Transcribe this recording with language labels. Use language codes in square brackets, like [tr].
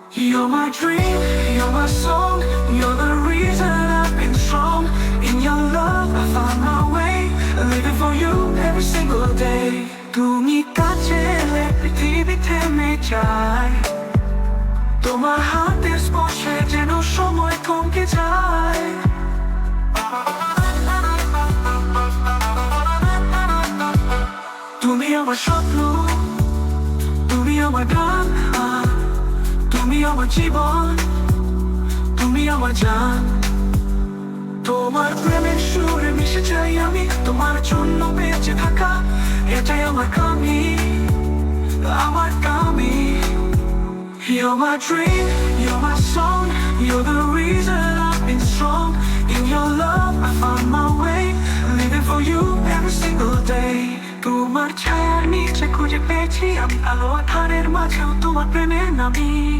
[en] You're my dream, you're my song, you're the reason I've been strong. In your love I found my way, living for you every single day. [bn] তুমি কাছে এলে পৃথিবী থেমে যায়, তোমার হাতের স্পর্শে যেন সময় থমকে যায়। তুমি আমার স্বপ্ন, তুমি আমার গান, তুমি আমার জীবন, তুমি আমার জান। তোমার প্রেমের সুরে মিশে যাই আমি, তোমার জন্য বেঁচে থাকা, এটাই আমার কামি, আমার কামি। [en] You're my dream, you're my song, you're the reason I've been strong. In your love I found my way, living for you every single day. [bn] তোমার ছায়ার নিচে খুঁজে পেয়েছি আমি আলো আধারের মাঝেও তোমার প্রেমের নামি।